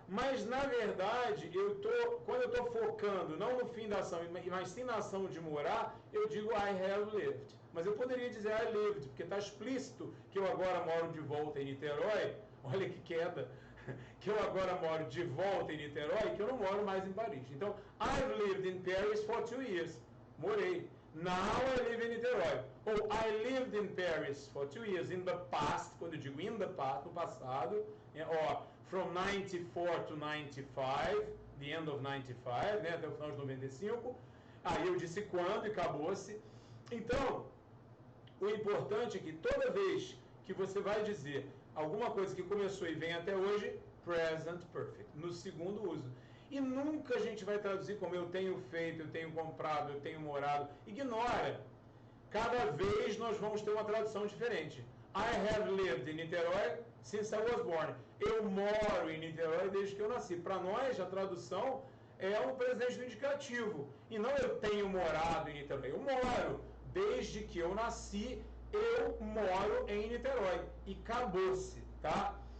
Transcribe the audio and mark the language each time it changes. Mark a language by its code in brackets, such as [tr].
[pt] Mas, na verdade, quando eu estou focando, não no fim da ação, mas sim na ação de morar, eu digo [en] I have lived. [pt] Mas eu poderia dizer [en] I lived, [pt] porque está explícito que eu agora moro de volta em Niterói. Olha que queda! Que eu agora moro de volta em Niterói, que eu não moro mais em Paris. [en] Então, I've lived in Paris for 2 years. Morei. Now I live in Niterói. Ou I lived in Paris for 2 years in the past, [pt] quando eu digo [en] in the past, [pt] no passado, [en] from 94 to 95, the end of 95, né, [pt] até o final de 95. Aí eu disse quando e acabou-se. Então, o importante é que toda vez que você vai dizer alguma coisa que começou e vem até hoje, present perfect, no segundo uso. E nunca a gente vai traduzir como eu tenho feito, eu tenho comprado, eu tenho morado. Ignora. Cada vez nós vamos ter uma tradução diferente. [en] I have lived in Niterói since I was born. [pt] Eu moro em Niterói desde que eu nasci. Para nós, a tradução é um presente do indicativo. E não eu tenho morado em Niterói. Eu moro. Desde que eu nasci, eu moro em Niterói. E acabou-se, tá?